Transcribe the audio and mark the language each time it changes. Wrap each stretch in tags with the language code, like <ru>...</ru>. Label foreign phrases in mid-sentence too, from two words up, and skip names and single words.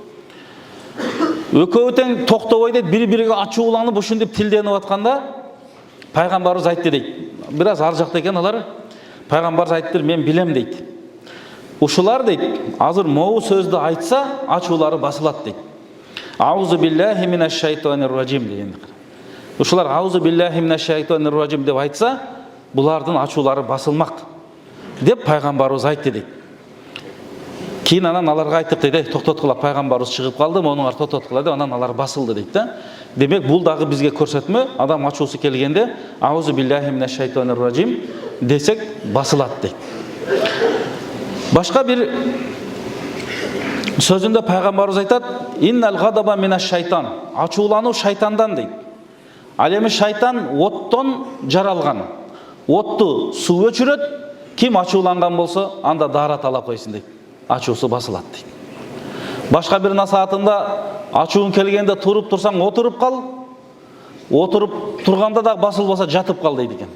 <ky>Экөө тең токтобой дейт, бири-бириге ачууланып ушинтип тилденип атканда, пайгамбарыбыз айтты дейт. Бир аз ар жакта экен алар. Пайгамбарыбыз айтты: "Мен билем" дейт. Ушулар дейт, азыр могу сөздү айтса, ачуулары басылат дейт.</ky> <ar>"أعوذ بالله من الشيطان الرجيم" деген.</ar> <ky>Ушулар</ky> <ar>"أعوذ بالله من الشيطان الرجيم"</ar> <ky>деп айтса, булардын ачуулары басылмак деп пайгамбарыбыз айтты дейт. Кейін анан аларга айттык дейт, токтоткула, пайгамбарыбыз чыгып калды, монуңар токтоткула деп, анан алар басылды дейт да. Демек бул дагы бизге көрсөтмө, адам ачуусу келгенде</ky> <ar>أعوذ بالله من الشيطان الرجيم</ar> <ky>десек басылат дейт. Башка бир сөзүндө пайгамбарыбыз айтат:</ky> <ar>"إن الغضب من الشيطان",</ar> <ky>ачуулануу шайтандан дейт. Ал эми шайтан оттон жаралган. Отту суу өчүрөт, ким ачууланган болсо, анда дара талап койсун дейт. Ачуусу басылат дейт. Башка бир насаатында ачуун келгенде туруп турсаң отуруп кал, отуруп турганда да басылбаса жатып кал дейт экен.</ky>